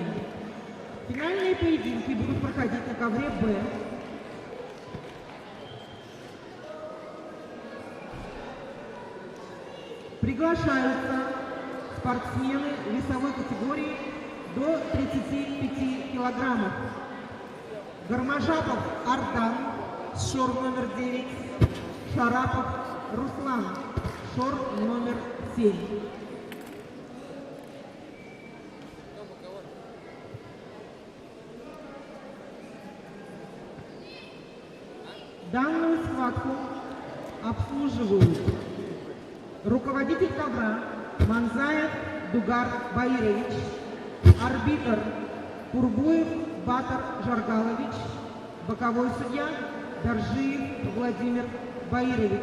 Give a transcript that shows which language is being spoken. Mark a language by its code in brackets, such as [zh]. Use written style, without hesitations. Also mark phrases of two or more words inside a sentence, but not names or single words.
[ru] Финальные поединки будут проходить на ковре Б. Приглашаются спортсмены весовой категории до 35 килограммов. Гармажапов Ардан, шор номер 9. Шарапов Руслан, шорт номер 7. Данную схватку обслуживают руководитель ковра Манзаев Дугар Баирович, арбитр Курбуев Батар Жаргалович, боковой судья Доржиев Владимир Баирович.